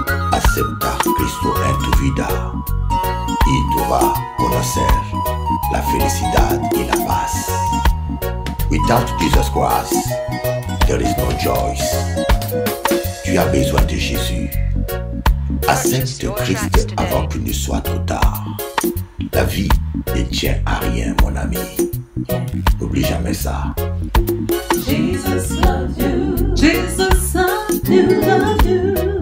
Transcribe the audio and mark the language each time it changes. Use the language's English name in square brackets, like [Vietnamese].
[Spanish] Acepta Cristo en tu vida y tú vas a conocer la felicidad y la paz. [English] Without Jesus Christ, there is no joy. [French] Tu as besoin de Jésus. Accepte Christ avant qu'il ne soit trop tard. La vie ne tient à rien, mon ami. N'oublie jamais ça. [English] Jesus loves you. Jesus loves you, love you.